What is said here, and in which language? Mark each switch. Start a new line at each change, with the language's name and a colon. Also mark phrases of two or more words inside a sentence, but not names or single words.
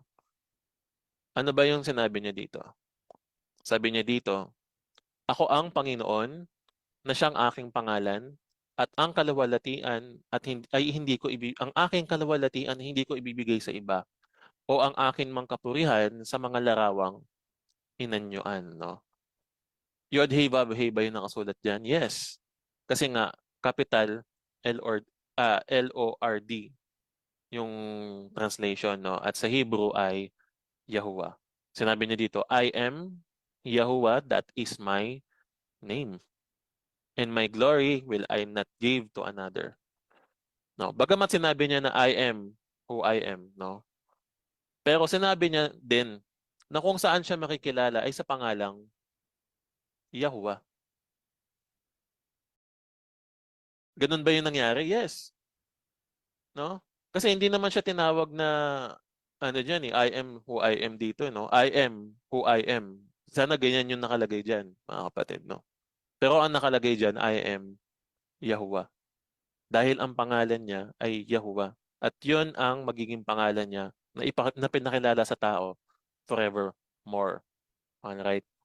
Filipino: Ano ba yung sinabi niya dito? Sabi niya dito, ako ang Panginoon na siyang aking pangalan at ang kaluwalhatian ay hindi ko ang aking kaluwalhatian hindi ko ibibigay sa iba o ang aking mangkapurihan sa mga larawang inanyuan, no? Yod hey Vav hey ba yung nakasulat diyan?
English: Yes.
Filipino: Kasi nga
English: capital Lord
Filipino: yung translation, no? At sa Hebrew ay Yahuwah. Sinabi niya dito,
English: I am Yahuwah, that is my name. And my glory will I not give to another.
Filipino: No, bagamat sinabi niya na
English: I am who I am,
Filipino: no? Pero sinabi niya din na kung saan siya makikilala ay sa pangalang Yahuwah. Ganun ba yung nangyari? Yes. No? Kasi hindi naman siya tinawag na diyan
English: I am who I am
Filipino: dito, no?
English: I am who I am.
Filipino: Sana ganyan yung nakalagay diyan, mga kapatid, no? Pero ang nakalagay diyan,
English: I am Yahuwah.
Filipino: Dahil ang pangalan niya ay Yahuwah. At yun ang magiging pangalan niya na pinakilala sa tao forevermore.
English: Alright?